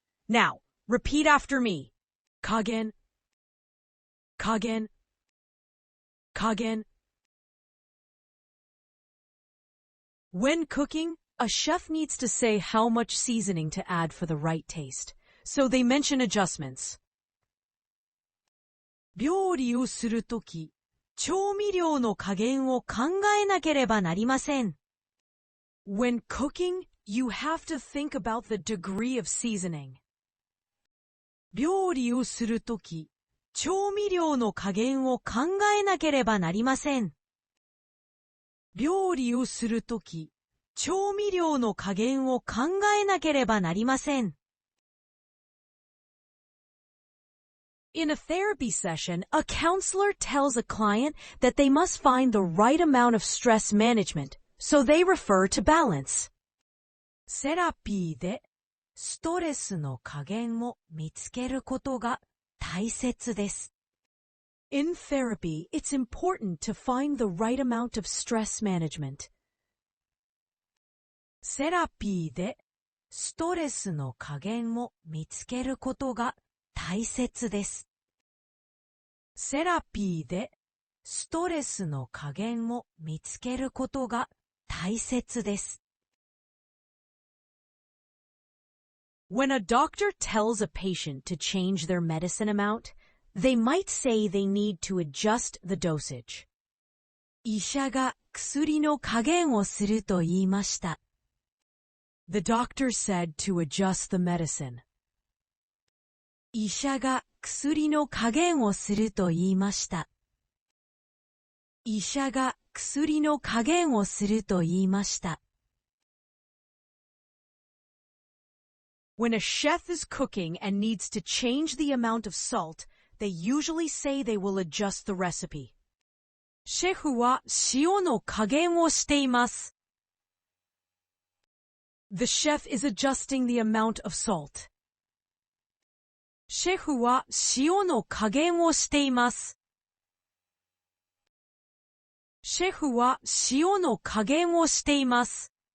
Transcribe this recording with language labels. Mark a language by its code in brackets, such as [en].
[en] Now, repeat after me. Kagen, kagen, kagen. When cooking, a chef needs to say how much seasoning to add for the right taste, so they mention adjustments. [ja] 料理をするとき、調味料の加減を考えなければなりません。 [en] When cooking, you have to think about the degree of seasoning. [ja] 料理をするとき、調味料の加減を考えなければなりません。料理をするとき、調味料の加減を考えなければなりません。 [en] In a therapy session, a counselor tells a client that they must find the right amount of stress management, so they refer to balance. [ja] セラピーでストレスの加減を見つけることが大切です。 [en] In therapy, it's important to find the right amount of stress management. [ja] セラピーでストレスの加減を見つけることが大切です。セラピーでストレスの加減を見つけることが大切です。 [en] When a doctor tells a patient to change their medicine amount, they might say they need to adjust the dosage. [ja] 医者が薬の加減をすると言いました。 [en] The doctor said to adjust the medicine. [ja] 医者が薬の加減をすると言いました。医者が薬の加減をすると言いました。 [en] When a chef is cooking and needs to change the amount of salt, they usually say they will adjust the recipe. [ja] シェフは塩の加減をしています。 [en] The chef is adjusting the amount of salt. [ja] シェフは塩の加減をしています。シェフは塩の加減をしています。